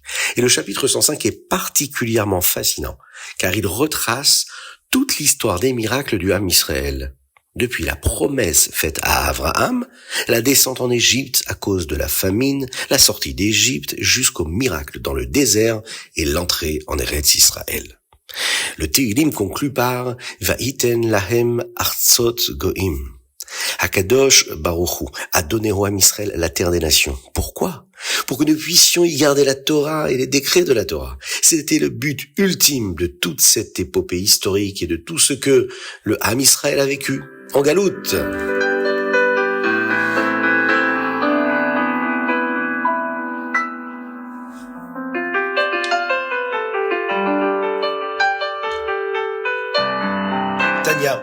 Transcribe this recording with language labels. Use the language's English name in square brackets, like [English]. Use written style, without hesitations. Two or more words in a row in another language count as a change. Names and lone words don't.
[French] Et le chapitre 105 est particulièrement fascinant, car il retrace toute l'histoire des miracles du [Hebrew] עם ישראל. [French] Depuis la promesse faite à Abraham, la descente en Égypte à cause de la famine, la sortie d'Égypte, jusqu'au miracle dans le désert et l'entrée en Eretz Israël. Le Teilim conclut par « [Hebrew] ויתן להם ארצות גוים ». הקדוש ברוך הוא [French] a donné au [Hebrew] עם ישראל [French] la terre des nations. Pourquoi ? Pour que nous puissions y garder la Torah et les décrets de la Torah. C'était le but ultime de toute cette épopée historique et de tout ce que le [Hebrew] עם ישראל [French] a vécu en galoute. Tania.